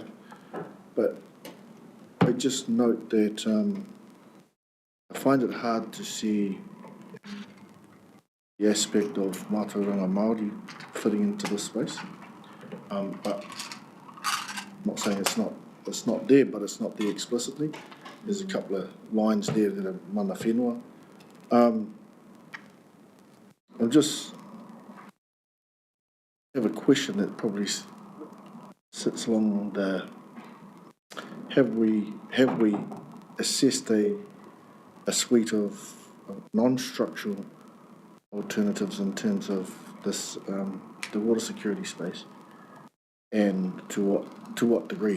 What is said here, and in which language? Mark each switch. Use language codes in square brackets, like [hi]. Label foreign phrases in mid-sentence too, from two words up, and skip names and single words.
[en] But I just note that I find it hard to see the aspect of [mi] Mātauranga Māori [en] fitting into this space. But I'm not saying it's not there, but it's not there explicitly. There's a couple of lines there that are [mi] mana whenua. [en] I just have a question that probably sits along the, have we assessed a suite of non-structural alternatives in terms of this the water security space, and to what degree?